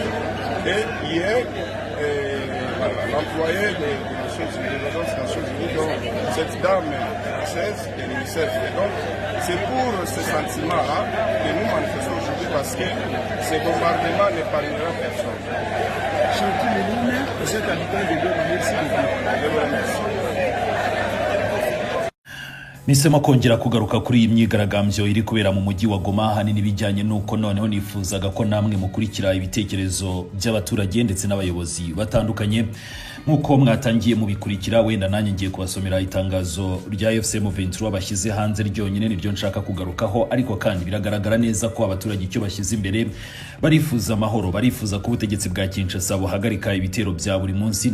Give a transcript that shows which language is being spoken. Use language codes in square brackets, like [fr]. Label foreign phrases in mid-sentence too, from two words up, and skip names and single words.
[fr] Et hier, l'employé des Nations Unies, donc cette dame française de l'UNICEF. Et donc, c'est pour ce sentiment-là que nous manifestons aujourd'hui parce que ce bombardement n'épargnera personne. Chanty Melouna, vous êtes habitant de Goma, merci beaucoup. Je vous remercie. [rw] Nisema kongera kugaruka kuri iyi myigaragambyo iri kubera mu mujyi wa Goma hanini bijyanye nuko noneho nifuzaga ko namwe mukurikira ibitekerezo by'abaturage ndetse n'abayobozi batandukanye nkuko mwatangiye mubikurikira. Wenda nanjye ngiye kubasomera itangazo rya FM23 bashyize hanze ryonyine niryo nshaka kugarukaho, ariko kandi biragaragara neza ko abaturage icyo bashyize imbere barifuza amahoro, barifuza ko ubutegetsi bwa Kinshasa buhagarika ibitero bya buri munsi.